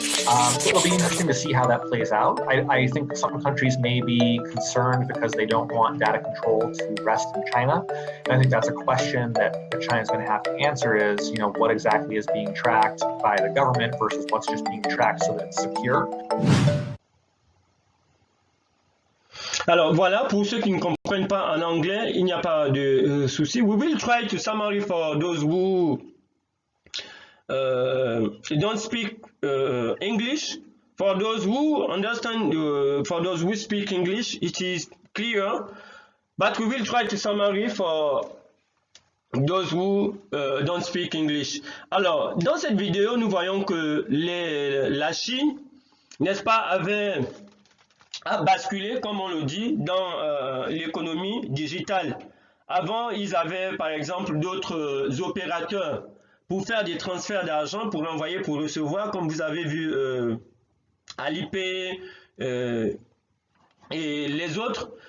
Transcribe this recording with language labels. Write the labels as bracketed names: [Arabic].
[English] So it'll be interesting to see how that plays out. I think some countries may be concerned because they don't want data control to rest in China. And I think that's a question that China's going to have to answer is, what exactly is being tracked by the government versus what's just being tracked so that it's secure. [French] Alors voilà, pour ceux qui ne comprennent pas en anglais, il n'y a pas de souci. [English] We will try to summary for those who don't speak English. For those who understand, for those who speak English, it is clear. But we will try to summary for those who don't speak English. [French] Alors, dans cette vidéo, nous voyons que la Chine, n'est-ce pas, a basculé, comme on le dit, dans l'économie digitale. Avant, ils avaient, par exemple, d'autres opérateurs pour faire des transferts d'argent, pour envoyer, pour recevoir, comme vous avez vu Alipay et les autres.